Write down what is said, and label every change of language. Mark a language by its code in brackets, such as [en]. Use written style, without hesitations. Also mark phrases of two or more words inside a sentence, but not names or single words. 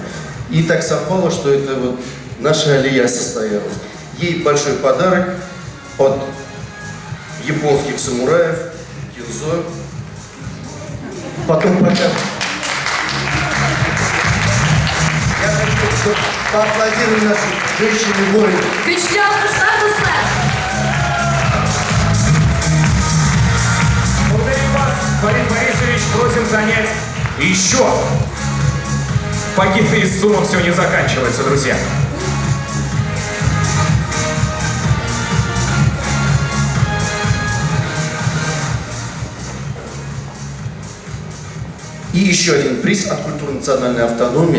[ru] И так совпало, что это вот наша Алия состоялась. Ей большой подарок от японских самураев, кинзо. Потом покажем. Я хочу, чтобы поаплодировали наши женщины-воины. [tt] Көчле алкышлар дуслар. [ru] Благодарим вас, Фарид Борисович, просим занять еще Пакеты из сумок все не заканчиваются, друзья. И еще один приз от культуры национальной автономии.